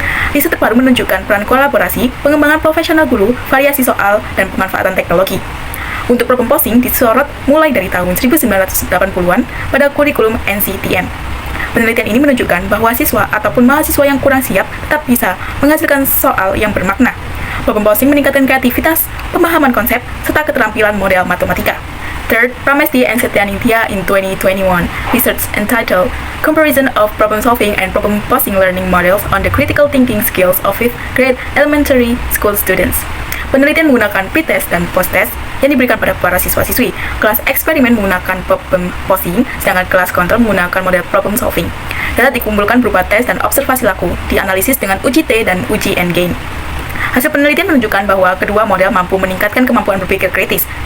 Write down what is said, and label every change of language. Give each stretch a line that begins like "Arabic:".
Indonesian: Riset terbaru menunjukkan peran kolaborasi, pengembangan profesional guru, variasi soal, dan pemanfaatan teknologi. Untuk problem posing disorot mulai dari tahun 1980-an pada kurikulum NCTM. Penelitian ini menunjukkan bahwa siswa ataupun mahasiswa yang kurang siap tetap bisa menghasilkan soal yang bermakna. Problem posing meningkatkan kreativitas, pemahaman konsep, serta keterampilan model matematika.
English: Third, Pramesti and Setyanitya in 2021, research entitled Comparison of Problem Solving and Problem Posing Learning Models on the Critical Thinking Skills of 5th Grade Elementary School Students.
Indonesian: Penelitian menggunakan pre-test dan post-test yang diberikan pada para siswa-siswi. Kelas eksperimen menggunakan problem posing, sedangkan kelas kontrol menggunakan model problem solving. Data dikumpulkan berupa tes dan observasi laku, dianalisis dengan uji T dan uji N-gain. Hasil penelitian menunjukkan bahwa kedua model mampu meningkatkan kemampuan berpikir kritis.